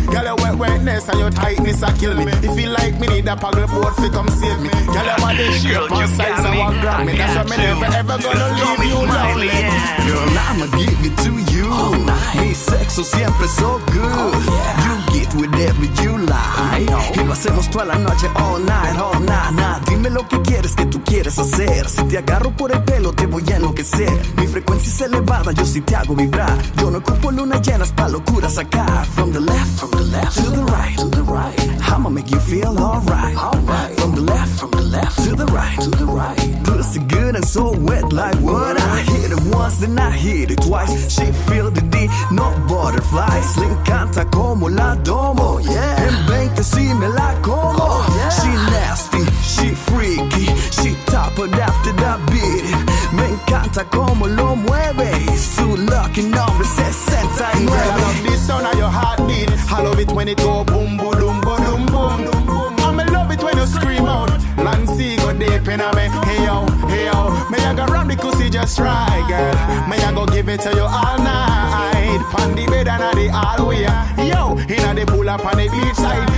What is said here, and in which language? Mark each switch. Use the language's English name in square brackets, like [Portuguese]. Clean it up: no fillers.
[English] Girl, your wetness and your tightness a kill me. If you like me, need a paddle board fi come save me. Girl, your body shape and size I want grab me. That's why me never ever gonna leave you lonely. Girl, I'ma give it to you. [Spanish] Mi sexo siempre [English] so good. You get whatever you like. [Spanish] Y lo hacemos toda la noche, [English] all night. [Spanish] Dime lo que quieres hacer. Si te agarro por el pelo, te voy a enloquecer. Mi frecuencia es elevada, yo sí te hago vibrar. Yo no ocupo lunas llenas pa' locura sacar. [English] From the left to the right. I'ma make you feel alright. From the left to the right. Pussy good and so wet like what? I hit it once, then I hit it twice. She feel the D, no butterflies. [Spanish] Le encanta como la domo. En 20 si me la como. [English] She nasty, she freaky. She top it after that beat. [Spanish] Me encanta como lo mueve. [English] Su lucky number 69. Girl, I love this sound of your heartbeat. I love it when it go boom, boom, boom, boom, boom. I love it when you scream out. Lancy go deep in a me. Hey yo. May I go round the pussy pussy just right, girl. May I go give it to you all night. Pon the bed and the hallway. Yo, inna the pool up on the beach side.